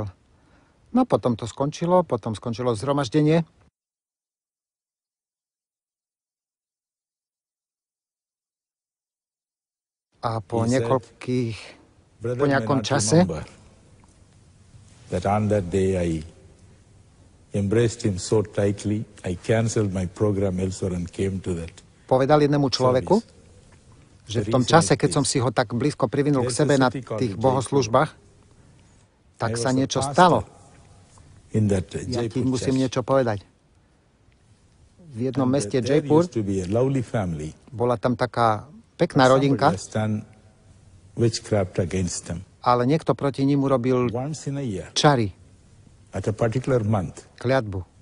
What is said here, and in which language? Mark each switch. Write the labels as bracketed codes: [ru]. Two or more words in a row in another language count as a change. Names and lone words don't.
[sk] No potom to skončilo, potom skončilo zhromaždenie. A po nejakom čase [en] that on that day I embraced him so tightly, I canceled my program elsewhere and came to that. [sk] Povedal jednému človeku, že v tom čase, keď som si ho tak blízko privinul k sebe na tých bohoslúžbách, tak sa niečo stalo. Ja ti musím niečo povedať. V jednom meste Jaipur bola tam taká pekná rodinka, ale niekto proti ním urobil čary, kliatbu.